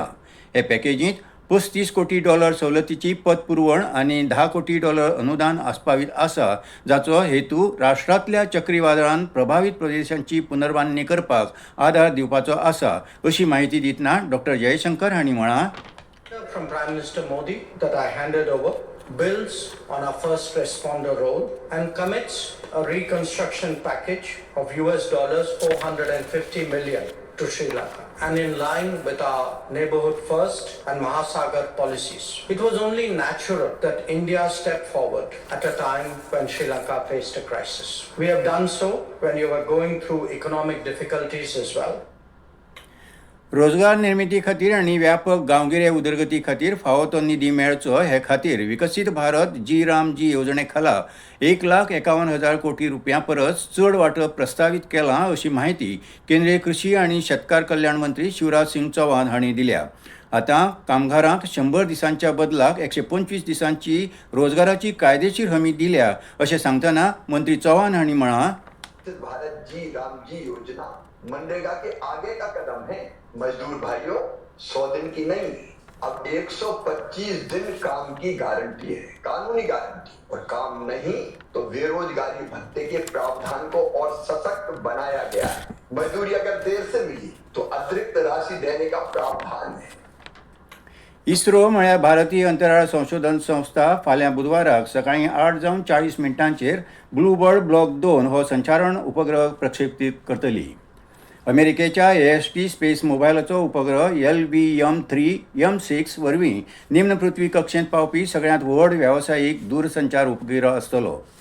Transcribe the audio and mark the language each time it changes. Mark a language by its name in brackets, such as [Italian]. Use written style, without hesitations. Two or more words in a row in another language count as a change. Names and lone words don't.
[Konkani] हे पॅकेजींत $35 कोटी सवलतीची पतपुरवण आनी $10 कोटी अनुदान आस्पावीत आसा, जाचो हेतू राष्ट्रांतल्या चक्रीवादळान प्रभावीत प्रदेशांची पुनर्बांदणी करपाक आदार दिवपाचो आसा अशी माहिती दितना डॉ. जयशंकर हांणी म्हळां. [English] From Prime Minister Modi that I handed over builds on our first responder role and commits a reconstruction package of $450 million to Sri Lanka, and in line with our neighborhood first and Mahasagar policies. It was only natural that India stepped forward at a time when Sri Lanka faced a crisis. We have done so when you were going through economic difficulties as well. [Konkani] रोजगार निर्मिती खातीर आनी व्यापक गांवगिरे उदरगती खातीर फावो तो निधी मेळचो हे खातीर विकसीत भारत जी येवजणे खाला $1,51,000 कोटी परस चड वांटप प्रस्तावित केलां अशी माहिती केंद्रीय कृषी आनी शेतकार कल्याण मंत्री शिवराज सिंग चौहान हांणी दिल्या. आतां कामगारांक 100 दिसांच्या बदलाक 125 दिसांची रोजगाराची कायदेशीर हमी दिल्या अशें सांगतना मंत्री चौहान हांणी म्हळां. [Hindi] भारत जी योजना मनरेगा के आगे का कदम है. मजदूर भाइयों, 100 दिन की नहीं, अब 125 दिन काम की गारंटी है, कानूनी गारंटी. और काम नहीं तो बेरोजगारी भत्ते के प्रावधान को और सशक्त बनाया गया है. मजदूरी अगर देर से मिली तो अतिरिक्त राशि देने का प्रावधान है. [Konkani] इस्रो म्हळ्यार भारतीय अंतराळ संशोधन संस्था फाल्यां बुधवाराक सकाळीं 8:40 ब्लू बर्ड ब्लॉक 2 हो संचारण उपग्रह प्रक्षेपीत करतली. अमेरिकेच्या AST स्पेस मोबायलाचो उपग्रह LVM-3M6 वरवीं निम्न पृथ्वी कक्षेंत पावपी सगळ्यांत व्हड वेवसायीक दूरसंचार उपग्रह आसतलो.